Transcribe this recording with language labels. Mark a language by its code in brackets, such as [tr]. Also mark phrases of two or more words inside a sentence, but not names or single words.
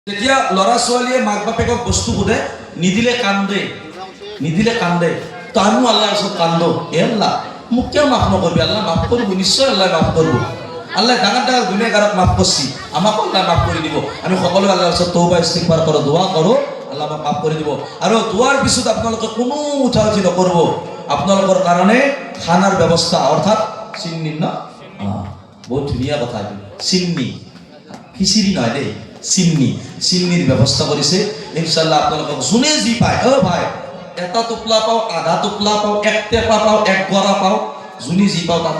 [as] যেতিয়া ল'ৰা ছোৱালীয়ে মাক বাপেকক বস্তু সোধে নিদিলে কান্দে তো আমিও আল্লাহর ওচৰত কান্দো এ আল্লাহ মোক কিয় মাফ নকৰবি আল্লাহ মাফ করব নিশ্চয় আল্লাহ মাফ করব আল্লাহ ডাঙৰ ডাঙৰ গুনেগাৰক মাফ করছি আমাকো আল্লাহ মাফ কৰি দিব আমি সকলো আল্লাহৰ ওচৰত তওবা ইস্তিগফাৰ কৰো দোয়া কৰো আল্লাহ আমাক মাফ কৰি দিব আৰু দোয়াৰ পিছত আপোনালোকে কোনো উঠাউঠি নকৰব আপোনালোকৰ কাৰণে খানাৰ ব্যৱস্থা অৰ্থাৎ চিন্নি ন বহুত ধুনীয়া কথা চিন্নি খিচিৰি নহয় দেই চিন্নিৰ ব্যৱস্থা কৰিছে ইনশাআল্লাহ আপোনালোকক যোনে যি পায় ভাই এটা টোপলা পাও আধা টোপলা পাও এক টেপা পাও এক গৰা পাও যোনে যি পাও তাতে